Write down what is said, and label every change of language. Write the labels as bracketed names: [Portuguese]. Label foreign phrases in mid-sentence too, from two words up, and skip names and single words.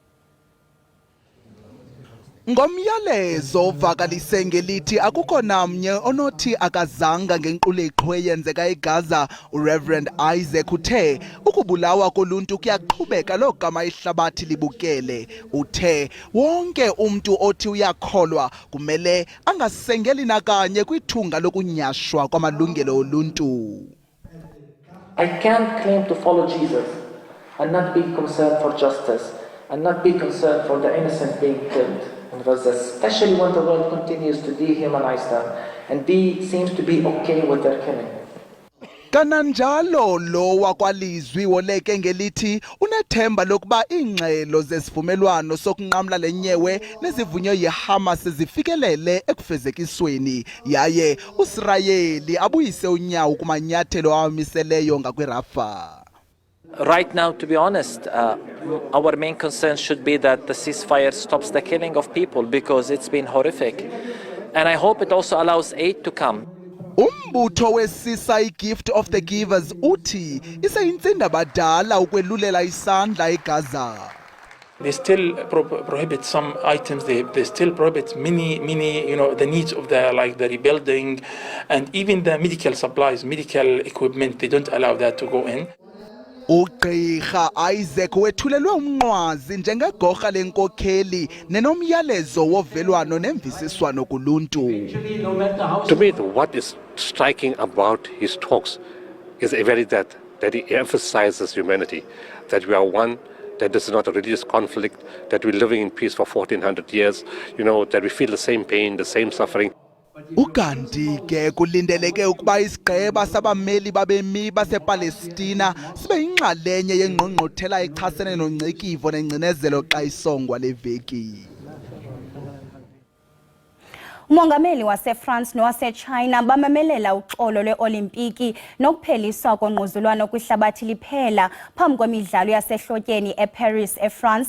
[Xhosa] Ngomyalezo ovakalise ngelithi akukho namnye onothi akazanga ngenquleqho eyenzeka eGaza, uReverend Isaac uthe ukubulawa koluntu kuyaqhubeka logama ihlabathi libukele. Uthe wonke umuntu othi uyakholwa kumele angasengeli nakanye kwithunga lokunyashwa kwamalungelo oluntu. [English] I can't claim to follow Jesus and not be concerned for justice and not be concerned for the innocent being killed. Especially when the world continues to dehumanize them and seems to be okay with their killing. [Xhosa] Kananjalo lo wakwalizwi woleke ngelithi unethemba lokuba ingxelo zesivumelwano sokunqamla lenyewe nezivunywe yiHamas zifikelele ekufezekisweni yaye uIsrayeli abuyise unyawo kumanyathelo awamiseleyo ngakwiRafa. [English] Right now, to be honest, our main concern should be that the ceasefire stops the killing of people because it's been horrific. And I hope it also allows aid to come. [Xhosa] Umbutho wesisa iGift of the Givers uthi iseyintsinda badala ukwelulela isandla eGaza. [English] They still prohibit some items. They still prohibit many, the needs of the rebuilding, and even the medical supplies, medical equipment. They don't allow that to go in. [Xhosa] Ugqirha Isaac wethulelwe umnqwazi njengegorha lenkokheli nenomyalezo wovelwano nemvisiswano kuluntu. [English] To me, what is striking about his talks is that he emphasizes humanity, that we are one, that this is not a religious conflict, that we're living in peace for 1400 years, that we feel the same pain, the same suffering. [Xhosa] Ukanti ke kulindeleke ukuba isigqeba sabameli babemi basePalestina sibe yinxalenye yengqongqothela echasene nongcekivo nengcinezelo xa isongwa leveki. Umongameli waseFrance nowaseChina bamemelela uxolo lweOlimpiki nokupheliswa kongquzulwano kwihlabathi liphela phambi kwemidlalo yasehlotyeni eParis eFrance.